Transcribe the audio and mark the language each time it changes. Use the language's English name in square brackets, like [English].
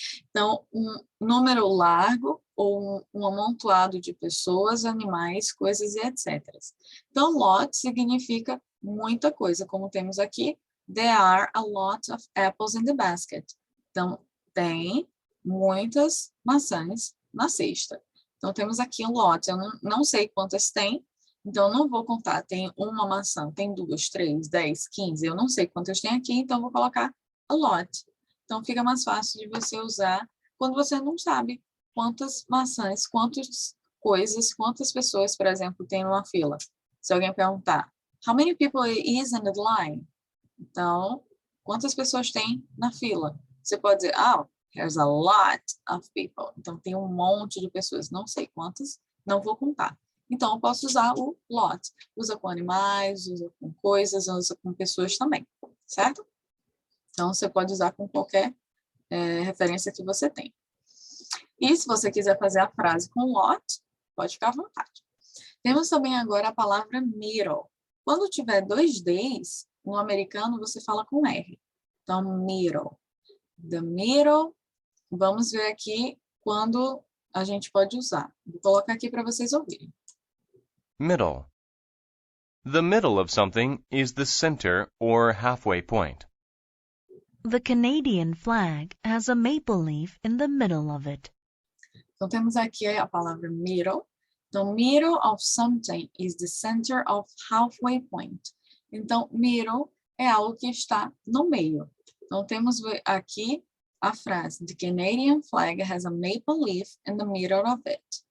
[Portuguese] Então, um número largo ou um amontoado de pessoas, animais, coisas e etc. Então, lot significa muita coisa, como temos aqui. [English] There are a lot of apples in the basket. [Portuguese] Então, tem muitas maçãs na cesta. Então, temos aqui um lot. Eu não sei quantas tem, então não vou contar. Tem uma maçã, tem 2, 3, 10, 15. Eu não sei quantas tem aqui, então vou colocar a lot. Então, fica mais fácil de você usar quando você não sabe quantas maçãs, quantas coisas, quantas pessoas, por exemplo, tem numa fila. Se alguém perguntar, [English] how many people is in the line? [Portuguese] Então, quantas pessoas tem na fila? Você pode dizer, [English] there's a lot of people. [Portuguese] Então, tem um monte de pessoas. Não sei quantas, não vou contar. Então, eu posso usar o lot. Usa com animais, usa com coisas, usa com pessoas também, certo? Então, você pode usar com qualquer referência que você tem. E se você quiser fazer a frase com lot, pode ficar à vontade. Temos também agora a palavra middle. Quando tiver 2 Ds, no americano você fala com R. Então, middle. The middle. Vamos ver aqui quando a gente pode usar. Vou colocar aqui para vocês ouvirem. [English] Middle. The middle of something is the center or halfway point. The Canadian flag has a maple leaf in the middle of it. [Portuguese] Então, temos aqui a palavra middle. [English] Então, middle of something is the center of halfway point. [Portuguese] Então, middle é algo que está no meio. Então, temos aqui a frase, [English] the Canadian flag has a maple leaf in the middle of it.